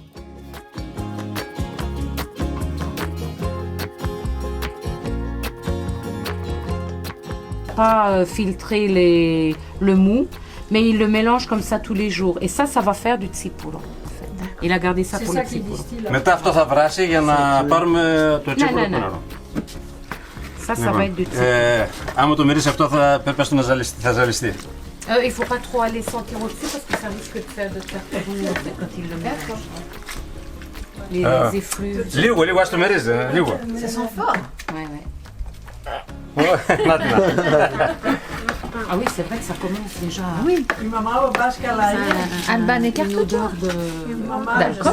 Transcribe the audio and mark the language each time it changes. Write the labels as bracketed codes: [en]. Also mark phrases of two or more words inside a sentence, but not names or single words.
[fr] Pas filtrer le mou, mais il le mélange comme ça tous les jours. Et ça va faire du tsipuro. Il a gardé ça pour le tsipuro. [el] Μετά αυτό θα βράσει για να πάρουμε το τσίπουρο ναι. νερό. [fr] Ça va être du tsipuro. [el] Άμα το μυρίσει αυτό πρέπει να ζαλιστεί. [fr] Il faut pas trop aller sentir au-dessus parce que ça risque de faire tourner quand il le mélange. Les effluves. [el] Λίγο, ας το μυρίζει, λίγο. [fr] Ça sent fort. Ouais. [el] Να την. [fr] Ah oui, c'est vrai que ça commence déjà. Oui. Un Alban, écarte-toi. D'alcool.